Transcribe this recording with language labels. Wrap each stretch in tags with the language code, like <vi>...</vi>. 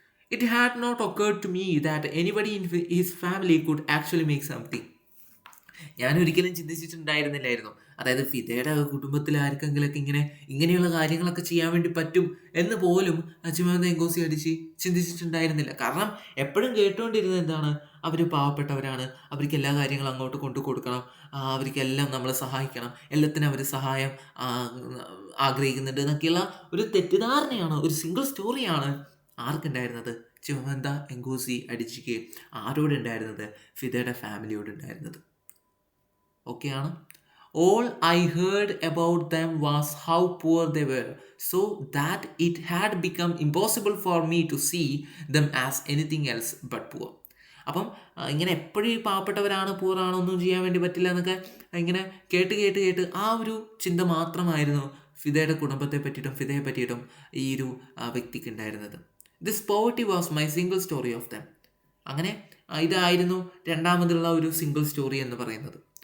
<en>It had not occurred to me that anybody in his family could actually make something.</en> <ml>ഞാൻ ഒരിക്കലും ചിന്തിച്ചിട്ടുണ്ടായിരുന്നില്ലായിരുന്നു, അതായത് ഫിദയുടെ കുടുംബത്തിൽ ആർക്കെങ്കിലൊക്കെ ഇങ്ങനെയുള്ള കാര്യങ്ങളൊക്കെ ചെയ്യാൻ വേണ്ടി പറ്റും എന്ന് പോലും ചിമന്ത എങ്കോസി അടിച്ച് ചിന്തിച്ചിട്ടുണ്ടായിരുന്നില്ല. കാരണം എപ്പോഴും കേട്ടുകൊണ്ടിരുന്നത് എന്താണ്? അവർ പാവപ്പെട്ടവരാണ്, അവർക്ക് എല്ലാ കാര്യങ്ങളും അങ്ങോട്ട് കൊണ്ടു കൊടുക്കണം, അവർക്കെല്ലാം നമ്മളെ സഹായിക്കണം, എല്ലാത്തിനും അവർ സഹായം ആഗ്രഹിക്കുന്നുണ്ട് എന്നൊക്കെയുള്ള ഒരു തെറ്റിദ്ധാരണയാണ്, ഒരു സിംഗിൾ സ്റ്റോറിയാണ് ആർക്കുണ്ടായിരുന്നത്? ചിമന്ത എങ്കോസി അടിച്ചിക്ക് ആരോടുണ്ടായിരുന്നത്? ഫിദയുടെ ഫാമിലിയോടുണ്ടായിരുന്നത്. ഓക്കെയാണ്.</ml> <en>All I heard about them was how poor they were, so that it had become impossible for me to see them as anything else but poor.</en> <ml>അപ്പം ഇങ്ങനെ എപ്പോഴും ഈ പാവപ്പെട്ടവരാണ്, പൂറാണ്, ഒന്നും ചെയ്യാൻ വേണ്ടി പറ്റില്ല എന്നൊക്കെ ഇങ്ങനെ കേട്ട് ആ ഒരു ചിന്ത മാത്രമായിരുന്നു ഫിദയുടെ കുടുംബത്തെ പറ്റിയിട്ടും ഫിദയെ പറ്റിയിട്ടും ഈ ഒരു വ്യക്തിക്ക് ഉണ്ടായിരുന്നത്.</ml> <en>This poverty was my single story of them.</en> <ml>അങ്ങനെ ഇതായിരുന്നു രണ്ടാമതുള്ള ഒരു സിംഗിൾ സ്റ്റോറി എന്ന് പറയുന്നത്.</ml>